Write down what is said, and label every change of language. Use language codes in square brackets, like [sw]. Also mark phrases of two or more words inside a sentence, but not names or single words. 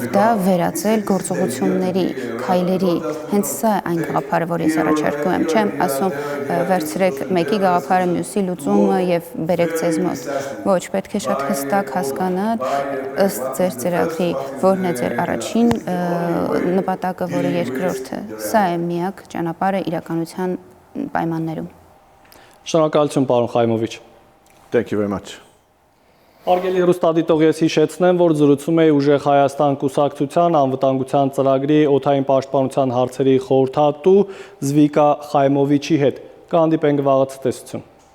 [hy] դա վերածել գործողությունների, քայլերի։ Հենց սա է այն գաղափարը, որ ես առաջարկում եմ, չեմ ասում վերցրեք մեկի գաղափարը մյուսի լուծումը եւ բերեք ձեզ մոտ։ Ոչ, պետք է շատ հստակ հասկանալ ըստ ձեր ծրագրի, որն է ձեր առաջին նպատակը, որը երկրորդը։ Սա է միակ ճանապարհը իրականության պայմաններում։ Շնորհակալություն, պարոն Խայմովիչ։ [en] Thank you very much. [hy] Արգելի հեռուստադիտող, ես հիշեցնեմ, որ զրուցում էի Ուժեղ Հայաստան կուսակցության անվտանգության ծրագրի օդային պաշտպանության հարցերի խորհրդատու Զվիկա Խայմովիչի հետ։ Կհանդիպենք վաղը ցտեսություն։